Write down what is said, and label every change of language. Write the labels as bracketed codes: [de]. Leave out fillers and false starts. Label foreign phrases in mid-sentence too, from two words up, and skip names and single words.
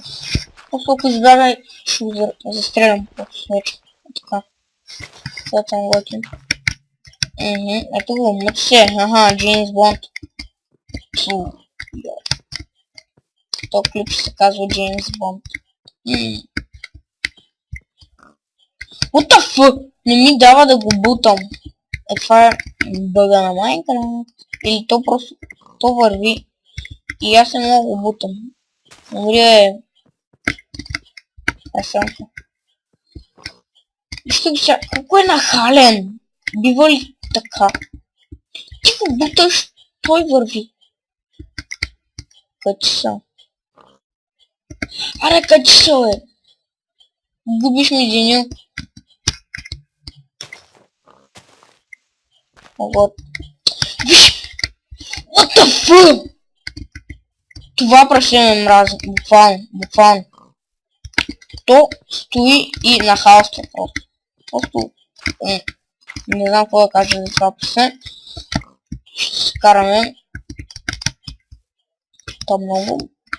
[bg] Просто ако избягай, ще го застрелям просто вече. Така. Това съм готин. Ето го, мъчи се. Аха, Джеймс Бонд. То клип се казва Джеймс Бонд. [en] What the fuck? [bg] Не ми дава да го бутам. Това е бъга на Майнкрафт. Или то просто... То върви. И аз не мога го бутам. Добре. Срамка. Вижте го сега. Колко е нахален. Бива ли така? Ти го буташ, той върви. Качи са. Аре, качи са, бе. Губиш ми деня. Вот. Виж! [en] What the fuck? [bg] Това прасе ме мрази. Буквално. То стои и нахалства просто. Просто... Не знам какво да кажа за това прасе. Ще се караме. То много.